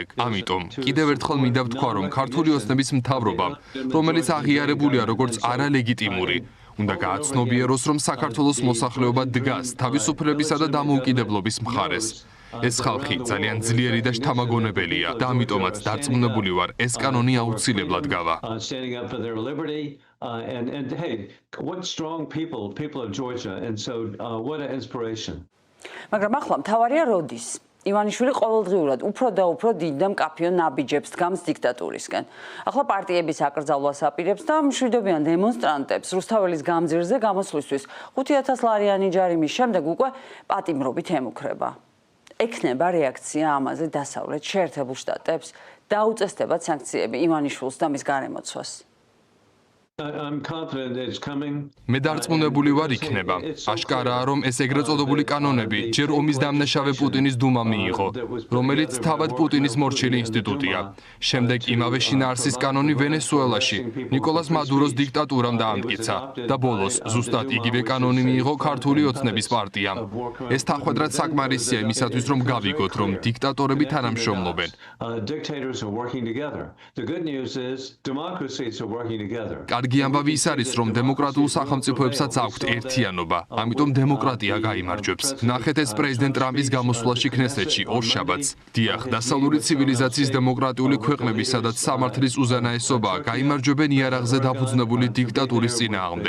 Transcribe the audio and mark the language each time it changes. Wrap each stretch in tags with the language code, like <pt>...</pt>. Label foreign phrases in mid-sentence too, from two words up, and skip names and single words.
<ka>ამიტომ კიდევ ერთხელ მინდა ვთქვა, რომ ქართული ოცნების მთავრობამ, რომელიც აღიარებულია როგორც არალეგიტიმური, უნდა გააცნობიეროს, რომ საქართველოს მოსახლეობა დგას თავისუფლებისა და დამოუკიდებლობის მხარეს. ეს ხალხი ძალიან ძლიერი და შთამაგონებელია და ამიტომაც დარწმუნებული ვარ, ეს კანონი აუცილებლად გავა.</ka> <en>Standing up for their liberty and hey, what strong people of Georgia, and so what an inspiration.</en> <ka>მაგრამ ახლა მთავარია როდის? ივანიშვილი ყოველდღიურად უფრო და უფრო დიდ და მკაფიო ნაბიჯებს დგამს დიქტატურისკენ. ახლა პარტიების აკრძალვას აპირებს და მშვიდობიან დემონსტრანტებს რუსთაველის გამზირზე გამოსვლისთვის 5,000 ლარიანი ჯარიმის შემდეგ უკვე პატიმრობით ემუქრება. ექნება რეაქცია ამაზე დასავლეთ შეერთებულ შტატებს, დაუწესდებათ სანქციები ივანიშვილს და მის გარემოცვას.</ka> <en>I'm confident it's coming.</en> <ka>მე დარწმუნებული ვარ იქნება. აშკარაა, რომ ეს ეგრეთ წოდებული კანონები ჯერ ომის დამნაშავე პუტინის დუმამ მიიღო, რომელიც თავად პუტინის მორჩილი ინსტიტუტია. შემდეგ იმავე შინაარსის კანონი ვენესუელაში ნიკოლას მადუროს დიქტატურამ დაამტკიცა და ბოლოს ზუსტად იგივე კანონი მიიღო ქართული ოცნების პარტიამ. ეს თანხმედრად საკმარისია იმისათვის, რომ გავიგოთ, რომ დიქტატორები თანამშრომლობენ.</ka> <en>Dictators are working together. The good news is democracies are working together.</en> <ka>კარგი ამბავი ის არის, რომ დემოკრატიულ სახელმწიფოებსაც აქვთ ერთიანობა, ამიტომ დემოკრატია გაიმარჯვებს. ნახეთ ეს პრეზიდენტ ტრამპის გამოსვლაში ქნესეთში ორშაბათს. დიახ, დასავლური ცივილიზაციის დემოკრატიული ქვეყნები, სადაც სამართლის უზენაესობაა, გაიმარჯვებენ იარაღზე დაფუძნებული დიქტატურის წინააღმდეგ.</ka>